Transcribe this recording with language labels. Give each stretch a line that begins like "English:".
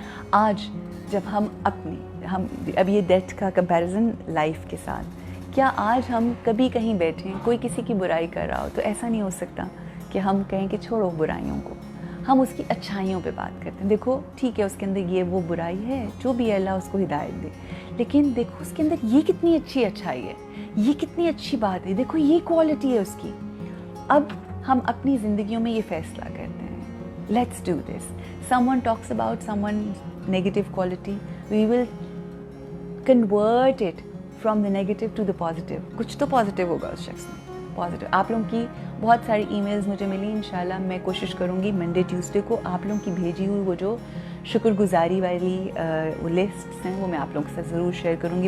Urdu: آج جب ہم اب یہ ڈیتھ کا کمپیریزن لائف کے ساتھ، کیا آج ہم کبھی کہیں بیٹھیں، کوئی کسی کی برائی کر رہا ہو تو ایسا نہیں ہو سکتا کہ ہم کہیں کہ چھوڑو برائیوں کو، ہم اس کی اچھائیوں پہ بات کرتے ہیں. دیکھو ٹھیک ہے، اس کے اندر یہ وہ برائی ہے، جو بھی ہے اللہ اس کو ہدایت دے، لیکن دیکھو اس کے اندر یہ کتنی اچھی اچھائی ہے، یہ کتنی اچھی بات ہے، دیکھو یہ کوالٹی ہے اس کی. اب ہم اپنی زندگیوں میں یہ فیصلہ کرتے ہیں،
English: Let's do this. someone talks about someone's negative quality, we will convert it from the negative to the positive.
Urdu: کچھ تو پازیٹیو ہوگا اس شخص میں، پازیٹیو. آپ لوگوں کی بہت ساری ای میلز مجھے ملی، انشاءاللہ میں کوشش کروں گی منڈے ٹیوزڈے کو آپ لوگوں کی بھیجی ہوئی وہ جو شکر گزاری والی لسٹس ہیں وہ میں آپ لوگوں کے ساتھ ضرور شیئر کروں گی.